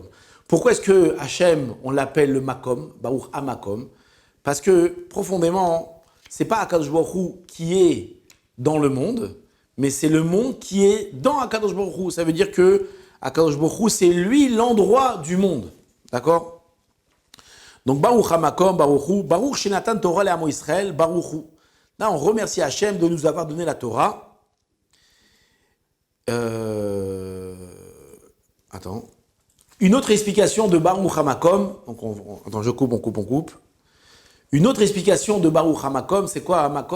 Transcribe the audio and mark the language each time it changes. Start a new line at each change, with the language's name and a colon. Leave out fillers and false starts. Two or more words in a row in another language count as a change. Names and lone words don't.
French: Pourquoi est-ce que Hachem, on l'appelle le Makom,
Hebrew: ברוך המקום?
French: Parce que profondément, c'est pas Akadosh Baruch Hu qui est dans le monde, mais c'est le monde qui est dans Akadosh Baruch Hu. Ça veut dire que Akadosh Baruch Hu, c'est lui l'endroit du monde. D'accord?
Hebrew: Donc ברוך המקום, ברוך הוא, ברוך שנתן תורה לעמו ישראל, ברוך הוא.
French: Là, on remercie Hachem de nous avoir donné la Torah. Attends. Une autre explication de
Hebrew: ברוך המקום.
French: Donc attends, je coupe, on coupe. Une autre explication de
Hebrew: ברוך המקום,
French: c'est quoi HaMakom?